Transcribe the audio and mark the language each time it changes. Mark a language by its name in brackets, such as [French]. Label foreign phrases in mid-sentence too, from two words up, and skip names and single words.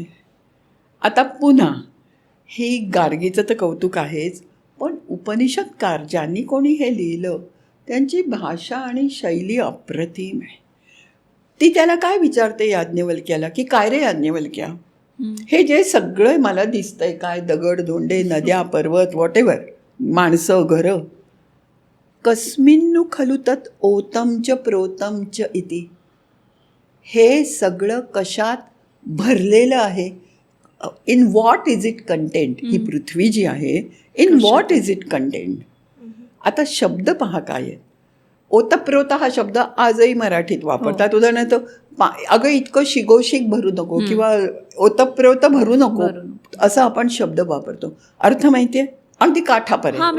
[Marathi] आता पुन्हा ही गार्गीचं तर कौतुक आहेच, पण उपनिषदकार ज्यांनी कोणी हे लिहिलं त्यांची भाषा आणि शैली अप्रतिम आहे. ती त्याला काय विचारते याज्ञवल्क्याला, की काय रे याज्ञवल्क्या, हे जे सगळं मला दिसतंय काय, दगड धोंडे नद्या पर्वत व्हॉटेवर, माणसं घरं, [Sanskrit] कस्मिन्नु खलु तत् ओतम च प्रोतम च इति, [Marathi] हे सगळं कशात भरलेलं आहे, [English] in what is it content, [Marathi] ही पृथ्वी जी आहे [English] in what is it content. [Marathi] आता शब्द पहा काय आहेत. ओतप्रोत हा शब्द आजही मराठीत वापरतात. उदाहरणार्थ अगं इतकं शिगोशिक भरू नको किंवा ओतप्रोत भरू नको असा आपण शब्द वापरतो. अर्थ माहितीये, अगदी काठापर्यंत